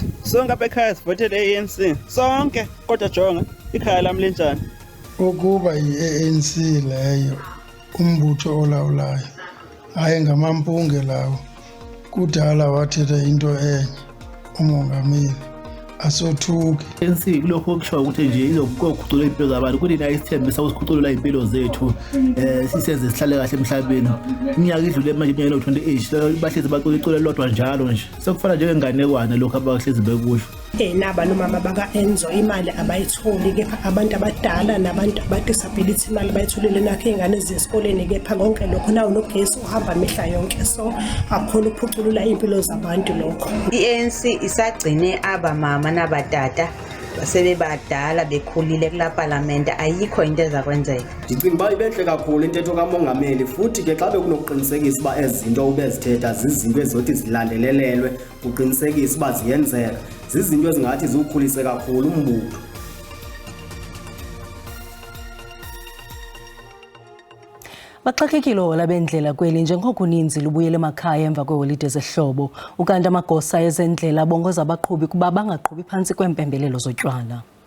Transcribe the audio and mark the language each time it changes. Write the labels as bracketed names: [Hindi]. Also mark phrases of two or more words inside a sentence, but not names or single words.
[Xhosa] Sonke apha ekhaya sivotele ANC sonke kodwa jonga ikhaya lam linjani. Ukuba yi-ANC leyo umbutho olawulayo hayi ngamampunge lawo kudala wathetha into enye umongameli asothuki [Zulu] ANC kulokho okusho ukuthi nje izokukhucula impilo zabantu kunina isithembiso ukukhucula impilo zethu sisenze sihlale kahle emhlabeni iminyaka idlule manje iminyaka no28 bahlezi bacula lodwa njalo nje sekufana njengenganekwane lokho abahlezi bekusho naba nomama baka Enzo imali abayitholi kepha abantu abadala nabantu abadisability imali bayitholile nakho ingane ezesikoleni kepha konke lokho nawo nogesi uhamba mihla yonke so akukhona ukuphuculula impilo zabantu lokho [Xhosa] iANC isagcine abamama nabatata basebebadala bekhulile kula parliament ayikho into ezakwenzeka ndicinga uba ibenhle kakhulu intetho kamongameli futhi ke xa bekunokuqinisekisa uba ezinto ubezithetha zizinto ezizothi zilandelelelwe uqinisekisa uba ziyenzeka zizinto ezingathi ziwukhulise kakhulu umbutho Baxakekile ohola bendlela kweli njengoko uninzi lubuyele emakhaya emva kweholide zehlobo ukanti amagosa ezendlela bongoza abaqhubi kuba bangaqhubi phantsi kwempembelelo zotywala.